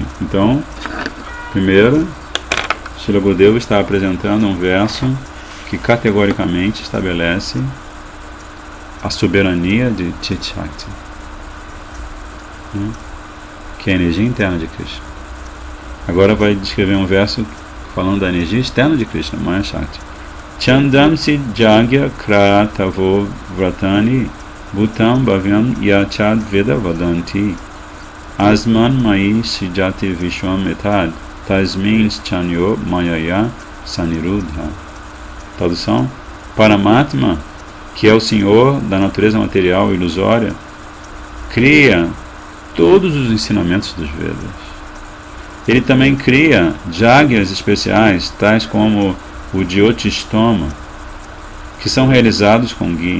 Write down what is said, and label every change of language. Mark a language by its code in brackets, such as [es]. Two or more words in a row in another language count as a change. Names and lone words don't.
[pt] Então, primeiro, Srila Gurudeva está apresentando um verso que categoricamente estabelece a soberania de Chit Shakti, que é a energia interna de Krishna. Agora vai descrever um verso falando da energia externa de Krishna, Maya Shakti. [sa] Chandamsi Jagya Kratavo Vratani Bhutam Bhavyam Yachad Veda Vadanti Asman Mai Sijati Vishwam Etad Tasmin Chanyo Mayaya Sanirudha. [pt] Tradução: Paramatma, que é o Senhor da natureza material ilusória, cria todos os ensinamentos dos Vedas. Ele também cria Jagyas especiais, tais como o Jyotistoma, que são realizados com ghee.